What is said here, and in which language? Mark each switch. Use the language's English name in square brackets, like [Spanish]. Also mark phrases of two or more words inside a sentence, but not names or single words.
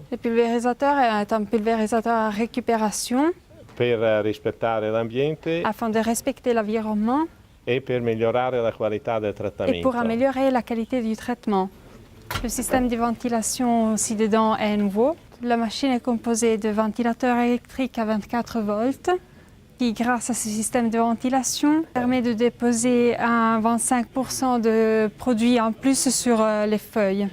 [French] Le pulvérisateur est un pulvérisateur à récupération [Italian] per rispettare l'ambiente [French] afin de respecter l'environnement [Italian] e per migliorare la qualità del et trattamento. [French] pour améliorer la qualité du traitement. Le système de ventilation aussi dedans est nouveau. La machine est composée de ventilateurs électriques à 24 volts qui, grâce à ce système de ventilation, permet de déposer un 25% de produits en plus sur les feuilles.